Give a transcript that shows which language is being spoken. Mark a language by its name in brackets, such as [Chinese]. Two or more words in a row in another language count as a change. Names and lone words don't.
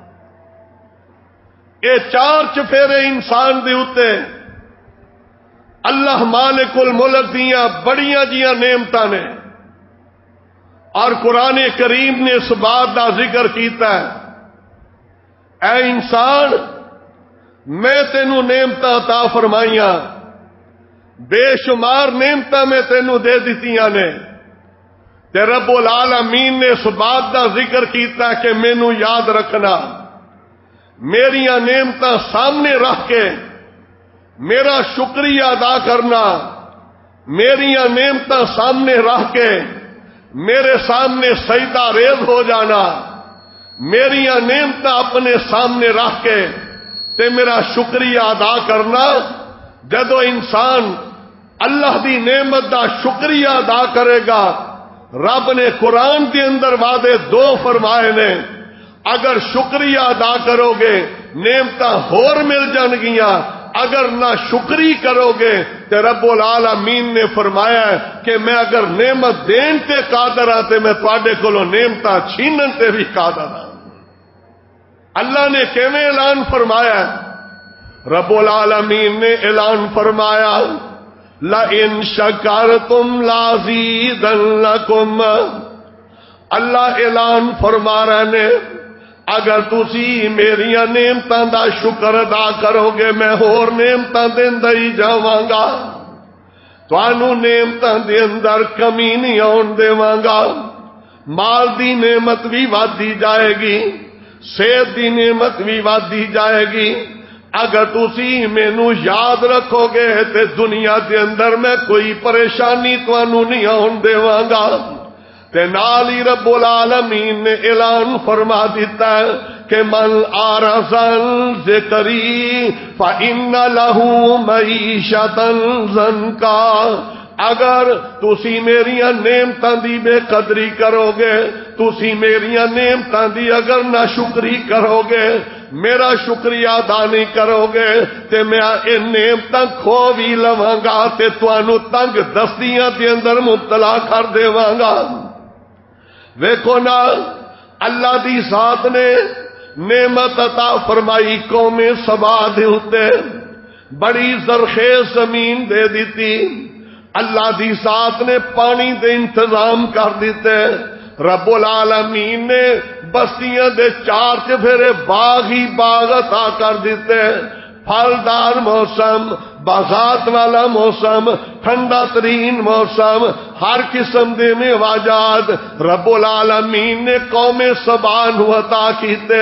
[Punjabi] اے چار چفیرے انسان دے اتے اللہ مالک الملک دیاں بڑیاں جیاں نعمتاں نے، اور قرآن کریم نے اس بات دا ذکر کیتا ہے اے انسان میں تینوں نعمتاں عطا فرمائیاں، بے شمار نعمتاں میں تینوں دے دتیاں نے، تے رب العالمین نے اس بات دا ذکر کیتا کہ مینوں یاد رکھنا، میریاں نعمتاں سامنے رکھ کے میرا شکریہ ادا کرنا، میریاں نعمتاں سامنے رکھ کے میرے سامنے سجدہ ریز ہو جانا، میریاں نعمتاں اپنے سامنے رکھ کے تے میرا شکریہ ادا کرنا۔ جدو انسان اللہ دی نعمت دا شکریہ ادا کرے گا، رب نے قرآن کے اندر وعدے دو فرمائے نے، اگر شکریہ ادا کرو گے نعمتاں ہور مل جان گیاں، اگر نہ شکری کرو گے تو رب العالمین نے فرمایا ہے کہ میں اگر نعمت دین تے قادر ہاں تے میں تواڈے کولوں نعمتاں چھینن تے بھی قادر ہاں۔ اللہ نے کیویں اعلان فرمایا ہے؟ رب العالمین نے اعلان فرمایا [Arabic] لَإِن شَكَرْتُمْ لَأَزِيدَنَّكُمْ، [Punjabi] اللہ اعلان فرما رہے نے اگر تسی میریاں نعمتاں دا شکر ادا کرو گے میں ہور نعمتاں دیندا ہی جاواں گا، تانوں نعمتاں دے اندر کمی نہیں آن دیواں گا۔ مال دی نعمت بھی وادی جائے گی، صحت دی نعمت بھی وادی جائے گی۔ اگر تسی مینوں یاد رکھو گے تے دنیا دے اندر میں کوئی پریشانی تانوں نہیں آن دیواں گا۔ تے نال ہی رب العالمین نے اعلان فرما دیتا ہے کہ [Arabic] من اعرض عن ذکری فإن له معیشۃ ضنکا، [Punjabi] اگر تسی میریاں نعمتاں دی بے قدری کرو گے، تسی میریاں نعمتاں دی اگر ناشکری کرو گے، میرا شکریہ ادا نہیں کرو گے تے میں اے نعمتاں کھو بھی لواں گا تے تانوں تنگ دستیاں دے اندر مبتلا کر دیواں گا۔ ویکھو نا، اللہ دی ذات نے نعمت عطا فرمائی قوم سبا دے اتے، بڑی زرخیز زمین دے دیتی، اللہ دی ذات نے پانی دے انتظام کر دیتے، رب العالمین نے بستیاں دے چار چفیرے باغ ہی باغ عطا کر دیتے، پھلدار موسم، باغات والا موسم، ٹھنڈا ترین موسم، ہر قسم دے میوجات رب العالمین نے قوم سبا نو عطا کیتے۔